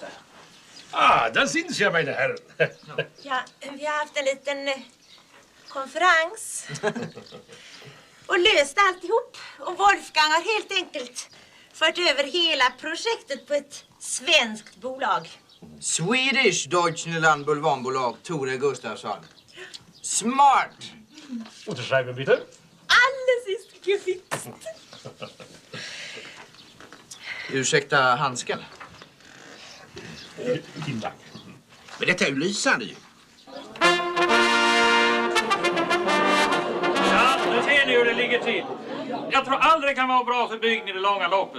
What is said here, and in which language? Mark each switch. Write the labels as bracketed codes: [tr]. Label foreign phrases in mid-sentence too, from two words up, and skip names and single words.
[sv] Där syns jag, mina herrar. Ja, vi har haft en liten konferens och löst alltihop. Och Wolfgang har helt enkelt fört över hela projektet på ett svenskt bolag. Swedish Deutschland Bulvanbolag, Tore Gustafsson. Smart! [de] Unterschreiben bitte. Alles ist gefixt. [sv] Ursäkta handsken. Din tack. Men detta är ju lysande ju. Ja, nu ser ni hur det ligger till. Jag tror aldrig det kan vara bra för bygden i det långa loppet.